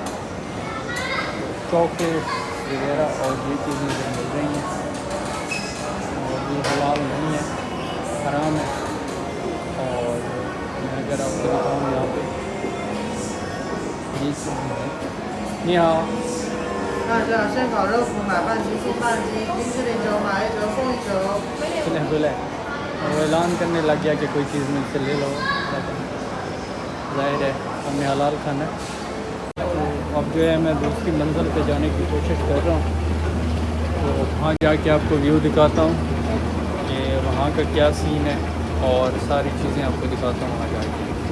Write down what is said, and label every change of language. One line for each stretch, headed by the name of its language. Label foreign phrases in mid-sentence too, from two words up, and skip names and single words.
Hindi: चॉकलेट वगैरह और ये चीज़ें जो मिल रही हैं, और ये हलाल नहीं है, हराम है। और मैं अगर आपको दिखाऊँ यहाँ पे ये चीज़ है, नहीं हाँ
Chinese: 那这生烤肉脯买半斤送半斤，冰淇淋9买1折送1折。
Hindi: बोले वो ऐलान करने लग गया कि कोई चीज़ मुझसे ले लो, ज़ाहिर है हमें हलाल खाना है। तो अब जो है मैं दूसरी मंजिल पे जाने की कोशिश कर रहा हूँ, तो वहाँ जाके आपको व्यू दिखाता हूँ कि वहाँ का क्या सीन है, और सारी चीज़ें आपको दिखाता हूँ वहाँ जाके।